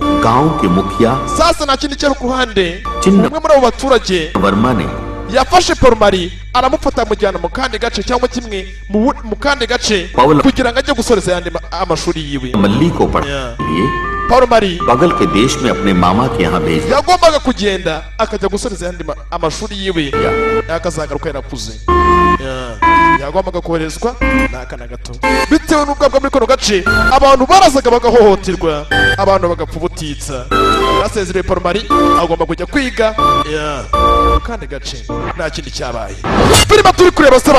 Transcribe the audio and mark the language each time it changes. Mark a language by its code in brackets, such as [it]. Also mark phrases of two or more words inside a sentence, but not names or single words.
[hi] गांव के मुखिया [rw] sasa nta kindi cyari ku ruhande Chinna. umwe muri abo baturage [hi] वर्मा ने [rw] yafashe Parumari aramufata amujyana mu kandi gace cyangwa kimwe mu kandi gace Pawulo. kugira ngo ajye gusoreza yandi amashuri yiwe [hi] मल्ली को पढ़ने के लिए Parumari बगल के देश में अपने मामा के यहाँ भेज दिया। [rw] yagombaga kugenda akajya gusoreza yandi amashuri yiwe yakazagaruka yarakuze yagombaga koherezwa n'akana gato bitewe n'ubwabwa muri kano gace abantu barazaga bagahohoterwa abantu bagapfa ubutitsa basezereye Parumari agomba kujya kwiga mu kandi gace nta kindi cyabaye filime turi kureba se